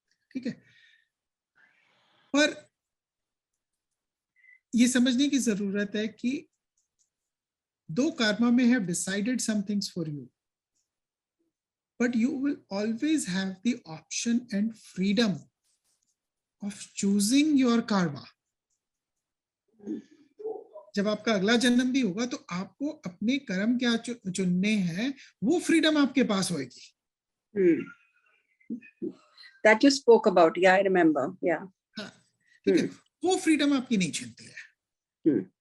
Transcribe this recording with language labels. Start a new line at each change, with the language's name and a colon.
Hindi: ठीक है, पर ये समझने की जरूरत है कि
English: Though karma may have decided some things for you, but you will always have the option and freedom of choosing your karma.
Hindi: जब आपका अगला जन्म भी होगा तो आपको अपने कर्म क्या चुनने हैं, वो फ्रीडम आपके पास होगी।
English: That you spoke about, yeah, I remember, yeah.
Hindi: हाँ, ठीक है, वो फ्रीडम आपकी नहीं छीनती है।